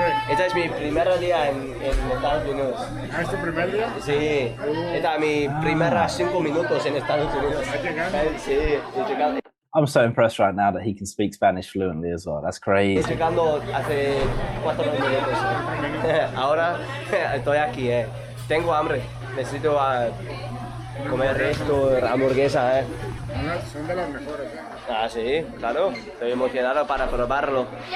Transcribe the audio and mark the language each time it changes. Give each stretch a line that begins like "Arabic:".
Spanish: Esta es mi primer día en Estados Unidos. ¿Es tu primer día? Sí. Esta es mi primera 5 minutos en Estados Unidos. Sí, estoy llegando.
English: I'm so impressed right now that he can speak Spanish fluently as well. That's crazy.
Spanish: Estoy llegando hace 4 minutos. Ahora estoy aquí. Tengo hambre. Necesito comer esto, hamburguesa. Son de las mejores. Ah, sí, claro. Estoy emocionado para probarlo.